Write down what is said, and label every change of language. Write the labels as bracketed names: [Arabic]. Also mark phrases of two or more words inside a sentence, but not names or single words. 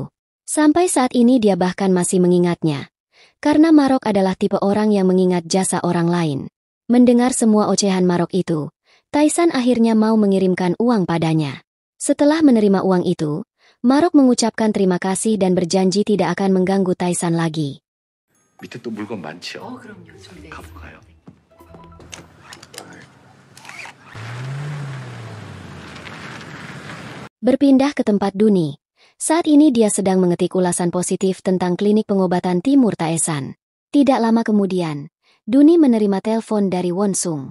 [Indonesian] Sampai saat ini dia bahkan masih mengingatnya, karena Marok adalah tipe orang yang mengingat jasa orang lain. Mendengar semua ocehan Marok itu, Taisan akhirnya mau mengirimkan uang padanya. Setelah menerima uang itu, Marok mengucapkan terima kasih dan berjanji tidak akan mengganggu Taisan lagi. [Korean] 밑에 또 물건 많죠? 그럼요. 준비돼 가볼까요? [Indonesian] Berpindah ke tempat Duni. Saat ini dia sedang mengetik ulasan positif tentang klinik pengobatan Timur Taesan. Tidak lama kemudian, Duni menerima telepon dari Wonsung.